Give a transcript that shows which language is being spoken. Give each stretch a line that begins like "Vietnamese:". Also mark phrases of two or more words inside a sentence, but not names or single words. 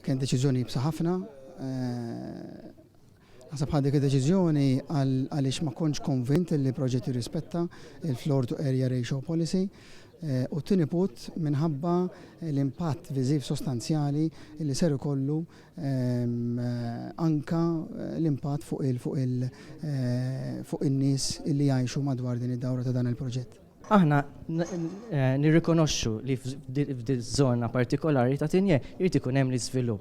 Maltese: kien deċiżjoni bsa ħafna. Naħseb ħadd dik id-deċiżjoni għaliex ma kontx konvint li proġett jirrispetta il-
English: floor to area ratio policy.
Maltese: U t-tieni punt minħabba l-impatt viżiv sostanzjali li ser ikollu anka l-impatt fuq in-nies li jgħixu madwar din id-dawra ta' dan il-proġett. Aħna nirrikonoxxu li f'di żona partikolari ta' Tinje jrid ikun hemm l-iżvilupp.